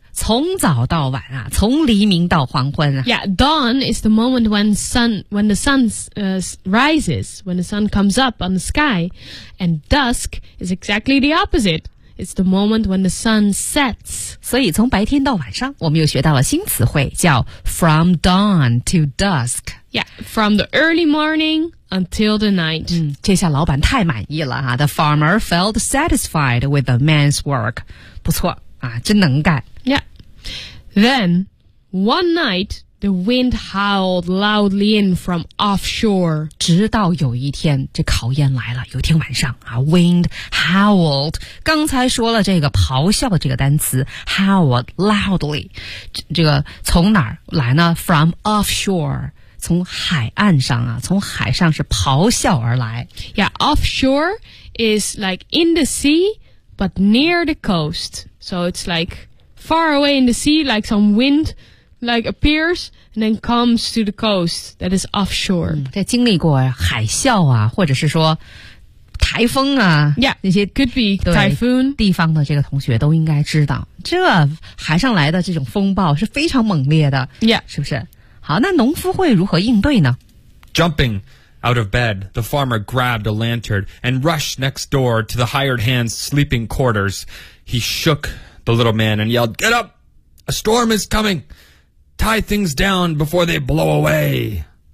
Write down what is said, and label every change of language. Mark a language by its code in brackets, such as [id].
[zh] 从早到晚啊，从黎明到黄昏啊。 [en] Yeah, dawn is the moment when the sun rises, when the sun comes up on the sky. And dusk is exactly the opposite. It's the moment when the sun sets. [zh] 所以从白天到晚上，我们又学到了新词汇，叫 [en] from dawn to dusk. Yeah, from the early morning until the night. [zh] 这下老板太满意了啊。 [en] The farmer felt satisfied with the man's work. [zh] 不错啊，真能干。 Yeah. [en] Then, one night, the wind howled loudly in from offshore. [zh] 直到有一天，这考验来了。有天晚上啊 ， [en] wind howled. [zh] 刚才说了这个咆哮的这个单词 ， [en] howled loudly. [zh] 这个从哪儿来呢 ？ [en] From offshore. [zh] 从海岸上啊，从海上是咆哮而来。 [en] Yeah, offshore is like in the sea, but near the coast. So it's like... Far away in the sea, like some wind, like appears and then comes to the coast that is offshore. [zh] 这经历过海啸啊，或者是说台风啊，Yeah, 那些 [en] could be typhoon [zh] 地方的这个同学都应该知道，这海上来的这种风暴是非常猛烈的，Yeah, 是不是？好，那农夫会如何应对呢 [en] ？Jumping out of bed, the farmer grabbed a lantern and rushed next door to the hired hand's sleeping quarters. He shook. The little man and yelled, "Get up! A storm is coming! Tie things down before they blow away!"